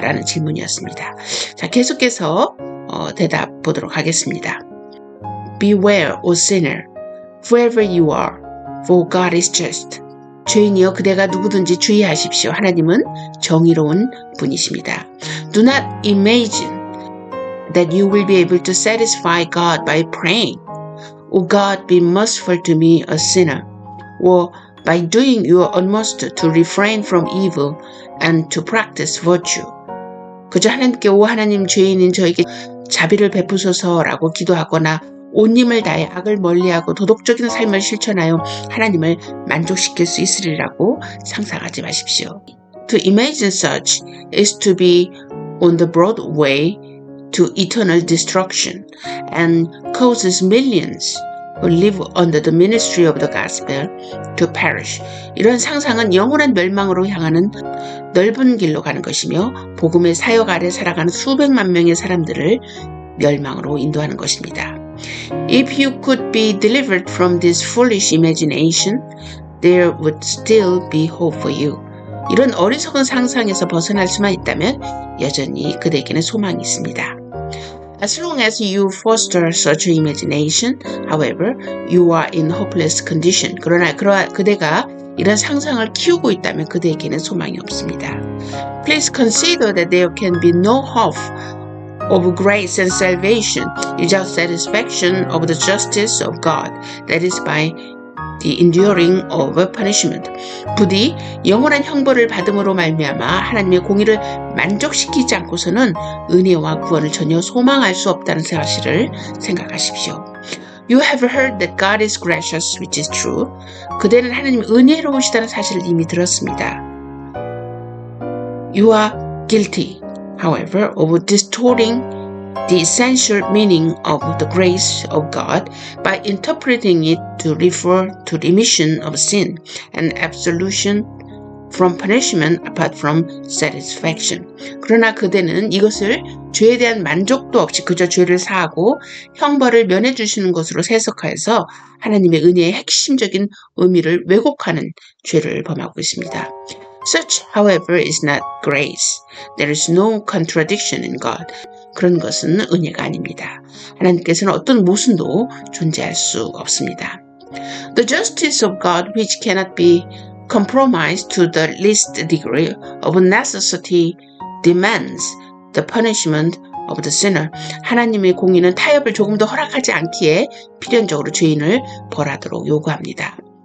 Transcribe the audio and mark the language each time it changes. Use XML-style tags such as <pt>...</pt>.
<ko>라는 질문이었습니다. 자, 계속해서 대답 보도록 하겠습니다.</ko> <en>Beware, O sinner, whoever you are, for God is just.</en> <ko>죄인이여 그대가 누구든지 주의하십시오. 하나님은 정의로운 분이십니다.</ko> <en>Do not imagine that you will be able to satisfy God by praying, O God, be merciful to me, a sinner, or by doing your utmost to refrain from evil and to practice virtue.</en> <ko>그저 하나님께 오 하나님 죄인인 저에게 자비를 베푸소서라고 기도하거나 온 힘을 다해 악을 멀리하고 도덕적인 삶을 실천하여 하나님을 만족시킬 수 있으리라고 상상하지 마십시오.</ko> <en>To imagine such is to be on the broad way to eternal destruction and causes millions who live under the ministry of the gospel to perish.</en> <ko>이런 상상은 영원한 멸망으로 향하는 넓은 길로 가는 것이며 복음의 사역 아래 살아가는 수백만 명의 사람들을 멸망으로 인도하는 것입니다.</ko> <en>If you could be delivered from this foolish imagination, there would still be hope for you.</en> <ko>이런 어리석은 상상에서 벗어날 수만 있다면 여전히 그대에게는 소망이 있습니다.</ko> <en>As long as you foster such imagination, however, you are in hopeless condition.</en> <ko>그러나 그대가 이런 상상을 키우고 있다면 그대에게는 소망이 없습니다.</ko> <en>Please consider that there can be no hope of grace and salvation without satisfaction of the justice of God, that is by the enduring of punishment.</en> <ko>부디 영원한 형벌을 받음으로 말미암아 하나님의 공의를 만족시키지 않고서는 은혜와 구원을 전혀 소망할 수 없다는 사실을 생각하십시오.</ko> <en>You have heard that God is gracious, which is true.</en> <ko>그대는 하나님 은혜로우시다는 사실을 이미 들었습니다.</ko> <en>You are guilty, however, of distorting the essential meaning of the grace of God by interpreting it to refer to remission of sin and absolution from punishment apart from satisfaction.</en> <ko>그러나 그대는 이것을 죄에 대한 만족도 없이 그저 죄를 사하고 형벌을 면해 주시는 것으로 해석하여서 하나님의 은혜의 핵심적인 의미를 왜곡하는 죄를 범하고 있습니다.</ko> <en>Such, however, is not grace. There is no contradiction in God.</en> <ko>그런 것은 은혜가 아닙니다. 하나님께서는 어떤 모순도 존재할 수 없습니다.</ko> <en>The justice of God, which cannot be compromised to the least degree of necessity, demands the punishment of the sinner.</en> <ko>하나님의 공의는 타협을 조금도 허락하지 않기에 필연적으로 죄인을 벌하도록 요구합니다.</ko>